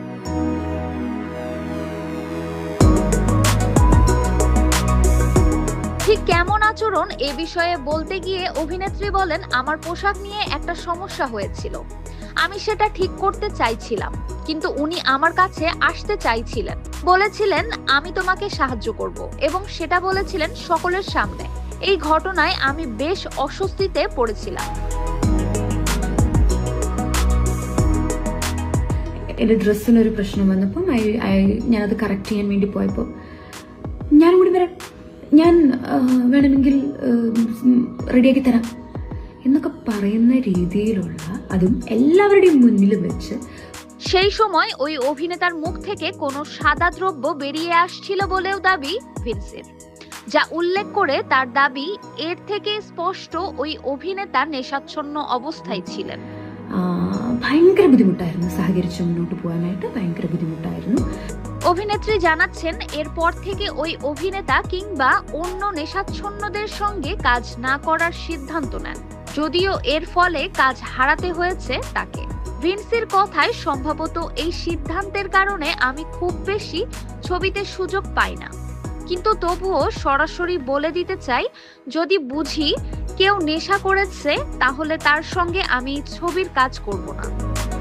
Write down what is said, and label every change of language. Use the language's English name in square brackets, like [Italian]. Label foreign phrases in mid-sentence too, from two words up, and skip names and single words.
[Bangla] ঠিক কেমন আচরণ এ বিষয়ে বলতে গিয়ে অভিনেত্রী বলেন, আমার পোশাক নিয়ে একটা সমস্যা হয়েছিল। আমি সেটা ঠিক করতে চাইছিলাম, কিন্তু উনি আমার কাছে আসতে চাইছিলেন, বলেছিলেন আমি তোমাকে সাহায্য করব এবং সেটা বলেছিলেন সকলের সামনে। এই ঘটনায় আমি বেশ অস্বস্তিতে পড়েছিলাম। [Malayalam] എൻ്റെ ഡ്രസ്സിനൊരു പ്രശ്നം വന്നപ്പം ഞാനത് കറക്റ്റ് ചെയ്യാൻ വേണ്ടി പോയപ്പോൾ ഞാൻ കൂടി വരാം, ഞാൻ വേണമെങ്കിൽ റെഡിയാക്കി തരാം എന്നൊക്കെ പറയുന്ന രീതിയിലുള്ള, അതും എല്ലാവരുടെയും മുന്നിൽ വെച്ച്। [Bangla] সেই সময় ওই অভিনেতার মুখ থেকে কোনো সাদা দ্রব্য বেরিয়ে আসছিল বলেও দাবি ভিনসির, যা উল্লেখ করে তার দাবি এর থেকে স্পষ্ট ওই অভিনেতা নেশাচ্ছন্ন অবস্থায় ছিলেন। [Malayalam] ഭയങ്കര ബുദ്ധിമുട്ടായിരുന്നു, സഹകരിച്ച് മുന്നോട്ട് പോകാനായിട്ട് ഭയങ്കര ബുദ്ധിമുട്ടായിരുന്നു। [Bangla] অভিনেত্রী জানাচ্ছেন, এরপর থেকে ওই অভিনেতা কিংবা অন্য নেশাচ্ছন্নদের সঙ্গে কাজ না করার সিদ্ধান্ত নেন, যদিও এর ফলে কাজ হারাতে হয়েছে তাকে। ভিনসির কথায়, সম্ভবত এই সিদ্ধান্তের কারণে আমি খুব বেশি ছবিতে সুযোগ পাই না, কিন্তু তবুও সরাসরি বলে দিতে চাই, যদি বুঝি কেউ নেশা করেছে তাহলে তার সঙ্গে আমি ছবির কাজ করব না।